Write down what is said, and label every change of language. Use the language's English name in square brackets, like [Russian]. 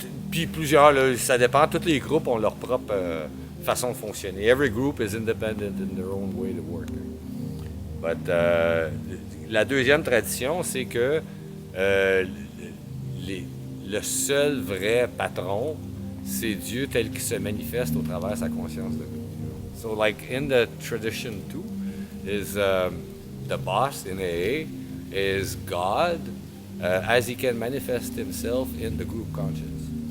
[French] Puis plusieurs, là, ça dépend, tous les groupes ont leur propre façon de fonctionner. [English] Every group is independent in their own way to work. [French] But la deuxième tradition, c'est que le seul vrai patron, c'est Dieu tel qu'il se manifeste au travers de sa conscience de nous. [English] So like in the tradition too, is the boss in AA is God as he can manifest himself in the group conscience.